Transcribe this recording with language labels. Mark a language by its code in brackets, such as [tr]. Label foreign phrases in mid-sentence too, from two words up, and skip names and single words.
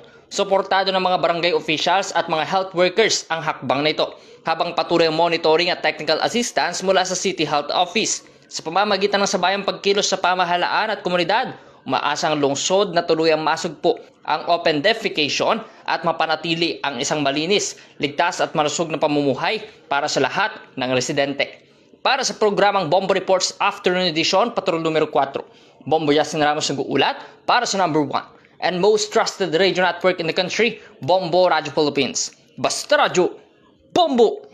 [tl] Suportado ng mga barangay officials at mga health workers ang hakbang na ito, habang patuloy ang monitoring at technical assistance mula sa City Health Office. Sa pamamagitan ng sabayang pagkilos sa pamahalaan at komunidad, umaasa ang lungsod na tuluyang masugpo ang open defecation at mapanatili ang isang malinis, ligtas at malusog na pamumuhay para sa lahat ng residente. Para sa programang Bombo Reports Afternoon Edition, Patrol numero 4, Bombo Justin Ramos nag-uulat para sa [en] number 1 and most trusted radio network in the country, [tl] Bombo Radio Philippines. Basta Radio, Bombo!